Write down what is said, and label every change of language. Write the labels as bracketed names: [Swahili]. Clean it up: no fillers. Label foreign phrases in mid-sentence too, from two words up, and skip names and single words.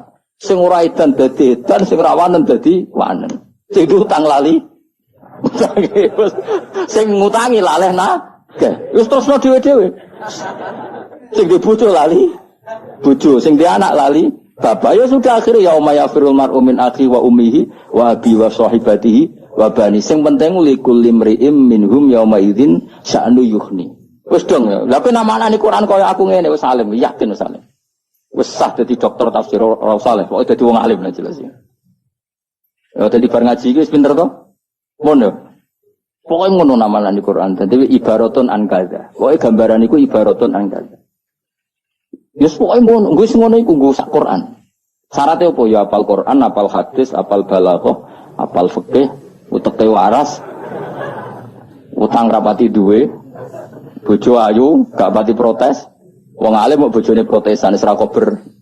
[Javanese] Sing ora edan dadi edan, sing ora wanen dadi wanen. Sing utang lali. Sing ngutangi laleh nagih. Wis terusno dhewe-dhewe. Sing di bojo lali bojo, sing di anak lali bapak. [Indonesian] Ya sudah akhirnya [Arabic] يوم يفر المرء من أخي و أمه و أبي و صاحبته و بني. [Javanese] Sing penting [Arabic] لكل امرئ منهم يوم إذ شأن يغني. [Javanese] Wis dong ya. Lah penamane Quran kaya aku ngene wis alim, yakin wis alim. Wis sah dadi dokter tafsir ora usah le, pokoke dadi wong alim lah jelas ya. Ya dadi bar ngaji iki wis pinter to? Ngono. Pokoke ngono namalane Quran. [Arabic] Dadi عبارة عن كذا. [Javanese] Pokoke gambaran iku [Arabic] عبارة عن كذا. [Javanese] Ya pokoke ngono, wis ngono iku nggo sak Quran. [Indonesian] Syaratnya apa? [Javanese] Ya apal Quran, apal hadis, apal balaghah, apal fikih, uteke waras. Utang rapati duwe. Bojo ayu, gak pati protes. Wong alim mau bojone protesan wis ra kober.